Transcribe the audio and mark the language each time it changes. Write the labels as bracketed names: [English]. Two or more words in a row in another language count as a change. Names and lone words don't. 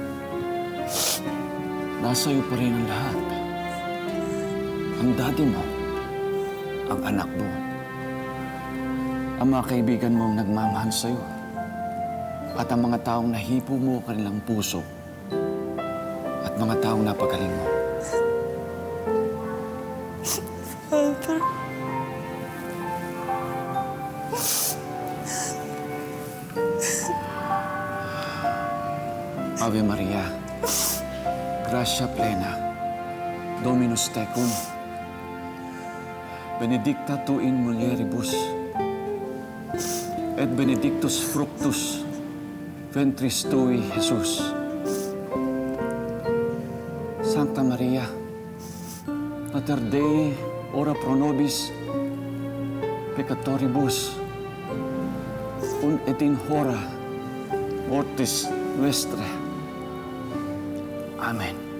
[Filipino] Nasa iyo pa rin ang lahat. Ang daddy mo, ang anak mo, ang mga kaibigan mo ang nagmamahal sa'yo, at ang mga taong nahipo mo ang kanilang puso, at mga taong napagaling mo. [English] Father. [Latin] Ave Maria, gratia plena, Dominus tecum, benedicta tu in mulieribus, et benedictus fructus ventris tui, Jesus. Sancta Maria, Mater Dei, ora pro nobis peccatoribus, et in hora mortis nuestra. Amen.